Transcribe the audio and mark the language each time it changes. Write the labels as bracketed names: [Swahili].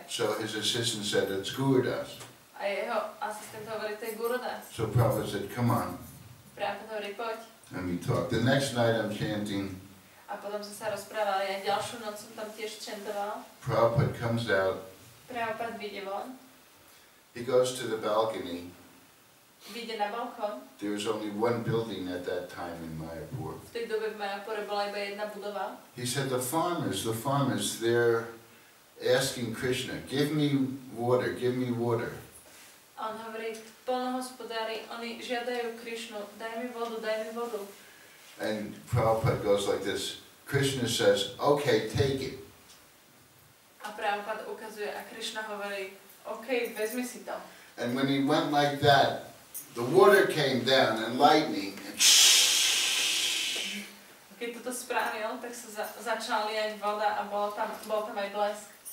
[English] So his assistant said, "It's Gurudas." [Slovak] A jeho asistent hovorí, to je Gurudas. [English] So Prabhupada said, "Come on." [Slovak] Prabhupada hovorí, poď. [English] And we talked. The next night I'm chanting. [Slovak] A potom sme sa rozprávali, aj ďalšiu noc som tam tiež čentoval. [English] Prabhupada comes out. [Slovak] Prabhupada vyjde von. [English] He goes to the balcony. [Slovak] Vyjde na balkón. [English] There was only one building at that time in Mayapur. [Slovak] V tej dobe v Mayapure bola iba jedna budova. [English] He said, the farmers, they're asking Krishna, give me water. [Slovak] A on hovorí, poľnohospodári, oni žiadajú Krišnu, daj mi vodu. [English] And Prabhupada goes like this. Krishna says, okay, take it. [Slovak] A Prabhupada ukazuje a Krišna hovorí, OK, vezmi si to. [English] And when he went like that, the water came down and lightning. And [Slovak] keď toto spravil, tak sa začala liať voda a bol tam aj blesk.